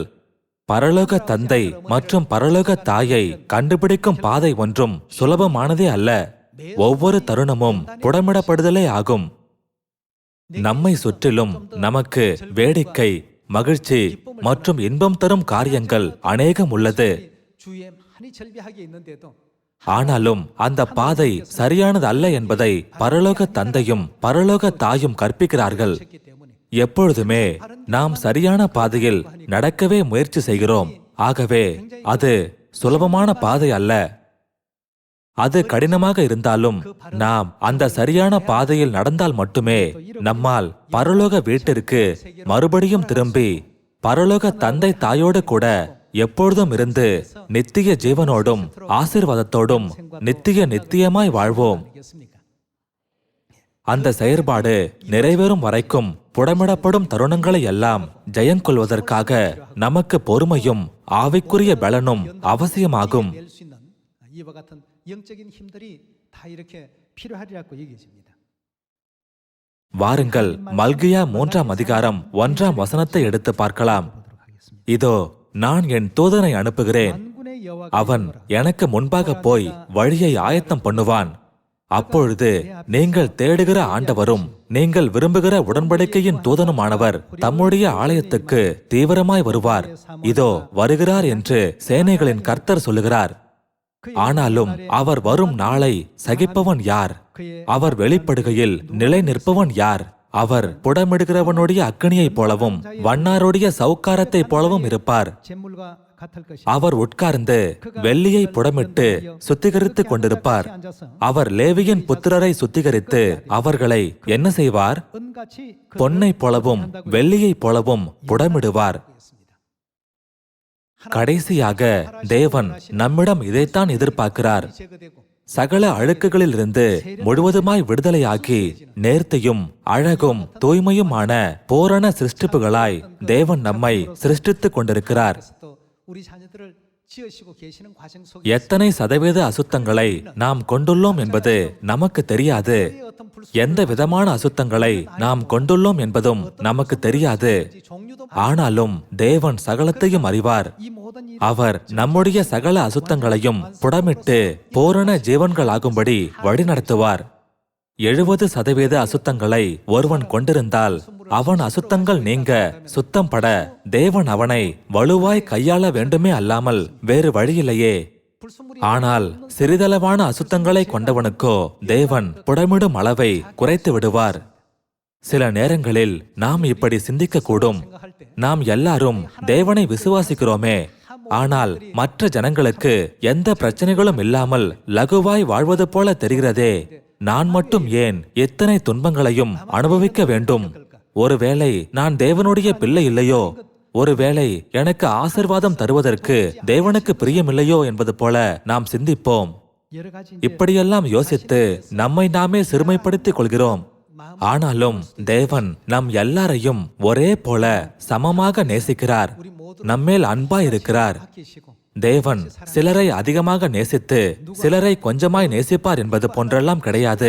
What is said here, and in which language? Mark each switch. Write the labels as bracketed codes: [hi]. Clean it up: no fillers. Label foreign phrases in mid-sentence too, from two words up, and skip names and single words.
[ta] பரலோக தந்தை மற்றும் பரலோக தாயை கண்டுபிடிக்கும் பாதை ஒன்றும் சுலபமானதே அல்ல. ஒவ்வொரு தருணமும் புடமிடப்படுதலே ஆகும். நம்மை சுற்றிலும் நமக்கு வேடிக்கை, மகிழ்ச்சி மற்றும் இன்பம் தரும் காரியங்கள் அநேகம் உள்ளது. [ko] 주위에 많이 절비하게 있는데도 [ta] ஆனாலும் அந்த பாதை சரியானது அல்ல என்பதை பரலோக தந்தையும் பரலோக தாயும் கற்பிக்கிறார்கள். [ko] 했기 때문에 [ta] எப்பொழுதுமே நாம் சரியான பாதையில் நடக்கவே முயற்சி செய்கிறோம். ஆகவே அது சுலபமான பாதை அல்ல. அது கடினமாக இருந்தாலும் நாம் அந்த சரியான பாதையில் நடந்தால் மட்டுமே நம்மால் பரலோக வீட்டிற்கு மறுபடியும் திரும்பி பரலோக தந்தை தாயோடு கூட எப்பொழுதும் இருந்து நித்திய ஜீவனோடும் ஆசீர்வாதத்தோடும் நித்தியமாய் வாழ்வோம். [ko] 알겠습니까? [ta] அந்த செயற்பாடு நிறைவேறும் வரைக்கும் புடமிடப்படும் தருணங்களை எல்லாம் ஜெயங்கொள்வதற்காக நமக்கு பொறுமையும் ஆவிக்குரிய பலனும் அவசியமாகும். [ko] 낼 수 있는 이와 같은 영적인 힘들이 다 이렇게 필요하리라고 얘기해집니다. [ta] வாருங்கள், மல்கியா 3ஆம் அதிகாரம் 1ஆம் வசனத்தை எடுத்து பார்க்கலாம். [ko] 보도록 하겠습니다. [ta] இதோ நான் என் தூதனை அனுப்புகிறேன். [ko] 만군의 여호와가 [ta] அவன் எனக்கு முன்பாக போய் வழியை ஆயத்தம் பண்ணுவான். அப்பொழுது நீங்கள் தேடுகிற ஆண்டவரும் நீங்கள் விரும்புகிற உடன்படிக்கையின் தூதனுமானவர் தம்முடைய ஆலயத்துக்கு தீவிரமாய் வருவார். இதோ வருகிறார் என்று சேனைகளின் கர்த்தர் சொல்லுகிறார். ஆனாலும் அவர் வரும் நாளை சகிப்பவன் யார்? அவர் வெளிப்படுகையில் நிலை நிற்பவன் யார்? அவர் புடமிடுகிறவனுடைய அக்கினியைப் போலவும் வண்ணாருடைய சவுக்காரத்தைப் போலவும் இருப்பார். [ko] 재물과 같을 것이 [ta] அவர் உட்கார்ந்து வெள்ளியை புடமிட்டு சுத்திகரித்துக் கொண்டிருப்பார். அவர் லேவியின் புத்திரரை சுத்திகரித்து அவர்களை என்ன செய்வார்? [ko] 은같이 그 [ta] பொன்னைப் போலவும் வெள்ளியைப் போலவும் புடமிடுவார். கடைசியாக தேவன் நம்மிடம் இதைத்தான் எதிர்பார்க்கிறார். [ko] 제거되고 [ta] சகல அழுக்குகளிலிருந்து முழுவதுமாய் விடுதலையாக்கி நேர்த்தியும் அழகும் தூய்மையுமான பூரண சிருஷ்டிப்புகளாய் தேவன் நம்மை சிருஷ்டித்துக் கொண்டிருக்கிறார். [ko] 그래서 또 우리 자녀들을 지으시고 계시는 과정 속에 [ta] எத்தனை சதவீத அசுத்தங்களை நாம் கொண்டுள்ளோம் என்பது நமக்கு தெரியாது. [ko] 어떤 불 [ta] எந்த விதமான அசுத்தங்களை நாம் கொண்டுள்ளோம் என்பதும் நமக்கு தெரியாது. [ko] 종류도 [ta] ஆனாலும் தேவன் சகலத்தையும் அறிவார். [ko] 이 모든 일 [ta] அவர் நம்முடைய சகல அசுத்தங்களையும் புடமிட்டு பூரண ஜீவன்களாகும்படி வழிநடத்துவார். 70% அசுத்தங்களை ஒருவன் கொண்டிருந்தால் அவன் அசுத்தங்கள் நீங்க சுத்தம் பட தேவன் அவனை வலுவாய் கையாள வேண்டுமே அல்லாமல் வேறு வழியில்லையே. [ko] 불순물이 [ta] ஆனால் சிறிதளவான அசுத்தங்களை கொண்டவனுக்கோ தேவன் புடமிடும் அளவை குறைத்து விடுவார். சில நேரங்களில் நாம் இப்படி சிந்திக்க கூடும். [ko] 생각할 때 [ta] நாம் எல்லாரும் தேவனை விசுவாசிக்கிறோமே, ஆனால் மற்ற ஜனங்களுக்கு எந்த பிரச்சனைகளும் இல்லாமல் லகுவாய் வாழ்வது போல தெரிகிறதே, நான் மட்டும் ஏன் எத்தனை துன்பங்களையும் அனுபவிக்க வேண்டும்? ஒருவேளை நான் தேவனுடைய பிள்ளை இல்லையோ? ஒருவேளை எனக்கு ஆசீர்வாதம் தருவதற்கு தேவனுக்கு பிரியமில்லையோ என்பது போல நாம் சிந்திப்போம். [ko] 여러 가지 [ta] இப்படியெல்லாம் யோசித்து நம்மை நாமே சிறுமைப்படுத்திக் கொள்கிறோம். ஆனாலும் தேவன் நம் எல்லாரையும் ஒரே போல சமமாக நேசிக்கிறார். நம்மேல் அன்பா இருக்கிறார். [ko] 아끼시고 [ta] தேவன் சிலரை அதிகமாக நேசித்து சிலரை கொஞ்சமாய் நேசிப்பார் என்பது போன்றெல்லாம் கிடையாது.